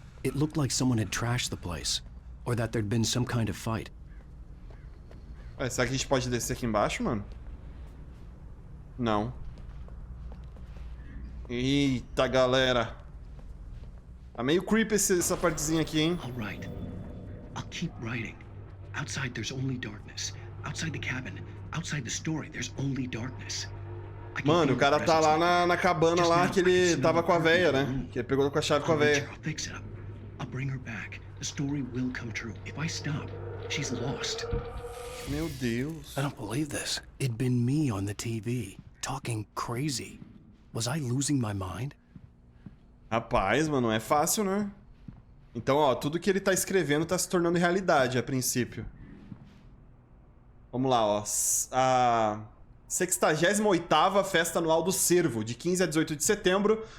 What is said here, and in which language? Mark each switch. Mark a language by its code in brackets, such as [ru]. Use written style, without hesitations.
[en] It looked like someone had trashed the place. Or that there'd been some kind of fight. [pt] Ué, será que a gente pode descer aqui embaixo, mano? Não. Eita, galera. Tá meio creepy essa partezinha aqui, hein? [en] All right. I'll keep writing. Outside there's only darkness. Outside the cabin, outside the story, there's only darkness. [pt] Mano, o cara tá lá na cabana lá que ele tava com a véia, né? Que ele pegou com a chave com a véia. [en] I'll bring her back. The story will come true. If I stop, she's lost. [pt] Meu Deus. [en] I don't believe this. It'd been me on the TV, talking crazy. Was I losing my mind? [pt] Rapaz, mano, não é fácil, né? Então, ó, tudo que ele tá escrevendo tá se tornando realidade a princípio. Vamos lá, ó. A 68ª Festa Anual do Cervo, de 15 a 18 de setembro.